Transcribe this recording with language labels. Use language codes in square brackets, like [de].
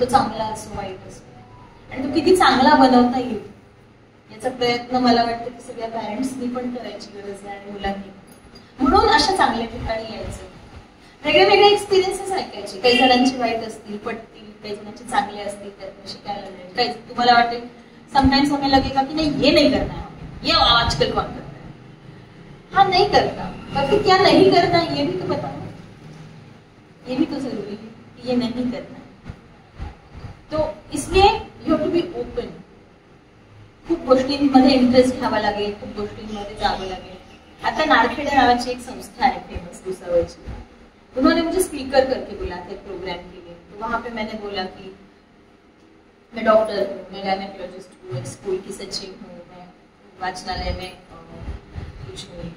[mr] तो चांगला असो वाईट असो, आणि तो किती चांगला बनवता येईल याचा प्रयत्न मला वाटतं की सगळ्या पॅरेंट्सनी पण करायची गरज आहे, आणि मुलांनी. म्हणून अशा चांगल्या ठिकाणी यायचं, वेगळे वेगळे एक्सपिरियन्सेस ऐकायचे. काही जणांची वाईट असतील, पटतील, काही जणांचे चांगले असतील, त्यातून शिकायला मिळेल. काही तुम्हाला वाटेल [en] sometimes [hi] हमें लगेगा कि नहीं ये नहीं करना है, ये आजकल कौन करता है. हाँ नहीं करता, पर फिर क्या नहीं करना है ये भी तो बताओ. ये भी तो जरूरी है कि ये नहीं करना है. तो इसलिए [en] You have to be open. [mr] खूप गोष्टींमध्ये इंटरेस्ट घ्यावा लागेल, खूप गोष्टींमध्ये जावं लागेल. आता नारखेडे नावाची एक संस्था [hi] है फेमस भुसावळची, उन्होंने मुझे स्पीकर करके बुलाया था प्रोग्राम के लिए. तो वहां पे मैंने बोला कि मैं डॉक्टर हूँ, मैं गायनेकोलॉजिस्ट हूँ, एक स्कूल की सचिव हूँ, मैं वाचनालय में कुछ हुई.